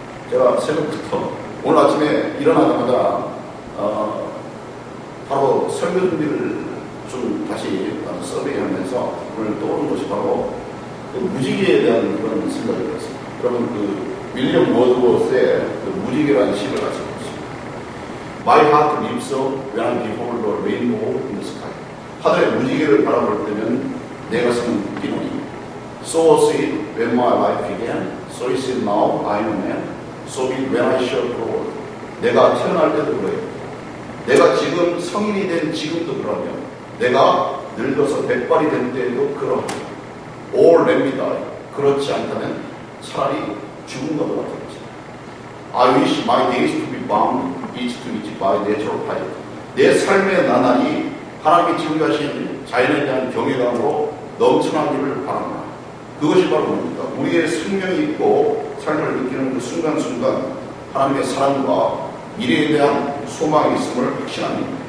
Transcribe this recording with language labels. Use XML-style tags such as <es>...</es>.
<ko>제가 새벽부터 오늘 아침에 일어나자마자 바로 설교 준비를 좀 다시 서베이하면서 오늘 떠오른 것이 바로 그 무지개에 대한 그런 생각이 들었습니다. 여러분 윌리엄 워드워스의 무지개라는 시를 가지고 있습니다.</ko> <en>My heart leaps up when I behold the rainbow in the sky.</en> <ko>하늘의 무지개를 바라볼 때면 내 가슴은 뛰노니.</ko> <en>So was it when my life began. So is it now I am a man. So be it when I shall grow old.</en> <ko>내가 태어날 때도 그래요. 내가 지금 성인이 된 지금도 그러며 내가 늙어서 백발이 된 때에도 그러하며</ko> <en>Or let me die.</en> <ko>그렇지 않다면 차라리 죽은 것도 같은 것이다.</ko> <en>I wish my days to be bound each to each by natural piety.</en> <ko>내 삶의 나날이 하나님이 지금가신 자연에 대한 경외감으로 넘쳐나기를 바랍니다. 그것이 바로 뭡니까? 우리의 생명이 있고 삶을 느끼는 그 순간순간 하나님의 사랑과 미래에 대한 소망이 있음을 확신합니다.</ko>